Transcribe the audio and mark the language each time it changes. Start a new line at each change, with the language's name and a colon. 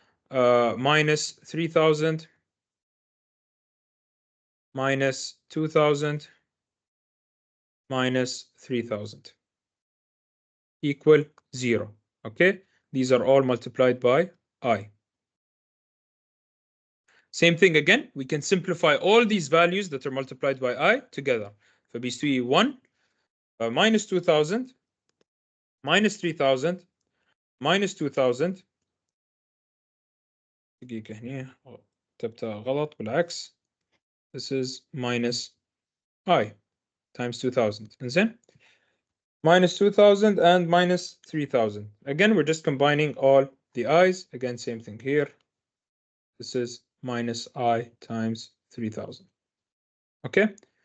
English: Minus 3000 minus 2000 minus 3000 equal 0. Okay? These are all multiplied by I. Same thing again, we can simplify all these values that are multiplied by I together.
Arabic: فبيسوي
English: 1 minus 2000 minus 3000 minus 2000
Arabic: دقيقة هنا كتبتها غلط بالعكس.
English: This is minus I times 2000.
Arabic: إنزين
English: minus 2000 and minus 3000. Again, we're just combining all the i's. Again, same thing here. This is minus I times 3000. Okay?